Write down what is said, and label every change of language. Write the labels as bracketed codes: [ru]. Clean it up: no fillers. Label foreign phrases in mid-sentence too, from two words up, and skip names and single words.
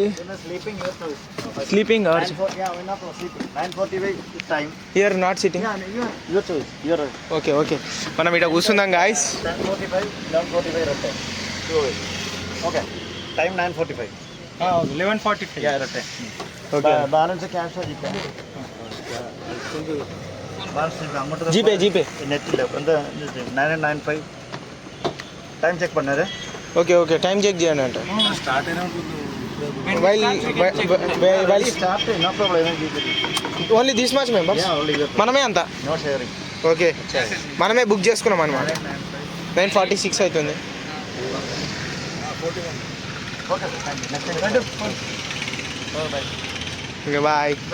[en] sleeping hours here not sitting. okay okay, [te] మనం ఇక్కడ కూర్చుందాం గాయస్. 11:45 ఓకే. [ta] ஜிபே நெட்டில் வந்து 995 [en] time check [ta] பண்ணாரு. [en] okay okay, time check [te] చేయండి అంటే స్టార్ట్ అయినా [en] no problem. only this much members, [te] మనమే అంతా. [en] no sharing. [te] ఓకే, మనమే బుక్ చేసుకున్నాం అనమాట. 9:46 అవుతుంది. [en] okay bye.